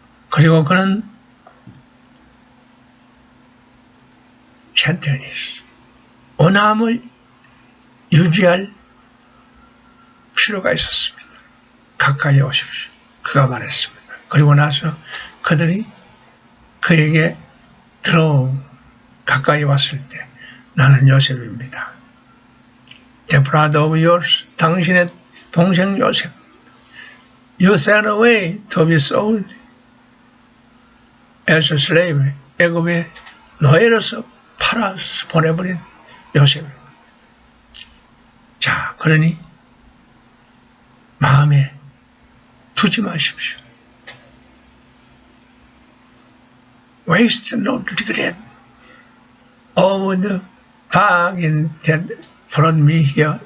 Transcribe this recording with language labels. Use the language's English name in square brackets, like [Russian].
[Korean] 그리고 그는 젠틀니스, 온함을 유지할 필요가 있었습니다. 가까이 오십시오. 그가 말했습니다. 그리고 나서 그들이 그에게 가까이 왔을 때 나는 요셉입니다. [English] The brother of yours, [Korean] 당신의 동생 요셉. [English] You sent away to be sold as a slave. [Korean] 애굽의 노예로서 팔아서 보내버린 요셉입니다. 자, 그러니 마음에 두지 마십시오. [English] Waste no regret of the bargain that brought me here.